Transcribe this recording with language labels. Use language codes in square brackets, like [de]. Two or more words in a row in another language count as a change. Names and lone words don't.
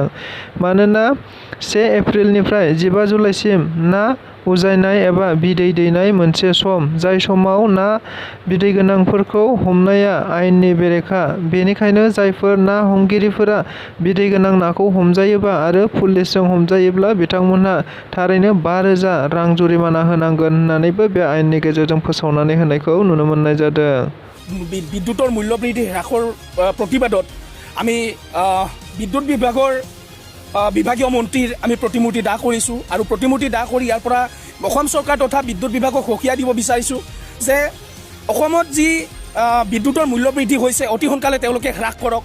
[brx] मानोना 1 एप्रिलनिफ्राय 15 जुलाइसिम ना उजायनाय एबा बिदै दैनाय मोनसे सम, जाय समाव ना बिदै गोनांफोरखौ हमनाया आयेननि बेरेखा। बेनिखायनो जायफोर ना हमगिरिफोरा बिदै गोनां नाखौ हमजायोबा आरो पुलिसजों हमजायोब्ला बिथांमोनहा थारैनो 5,000 रां जुरिमाना होनांगोन होननानैबो बे आयेननि गेजेरजों फोसावनानै होनायखौ नुनो मोननाय जादों। [as] বিদ্যুতৰ মূল্যবৃদ্ধি হ্ৰাসৰ প্ৰতিবাদত আমি বিদ্যুৎ বিভাগৰ বিভাগীয় মন্ত্ৰীৰ আমি প্ৰতিমূৰ্তি দাহ কৰিছোঁ আৰু প্ৰতিমূৰ্তি দাহ কৰি ইয়াৰ পৰা অসম চৰকাৰ তথা বিদ্যুৎ বিভাগক সকীয়াই দিব বিচাৰিছোঁ যে অসমত যি বিদ্যুতৰ মূল্যবৃদ্ধি হৈছে অতি সোনকালে তেওঁলোকে হ্ৰাস কৰক।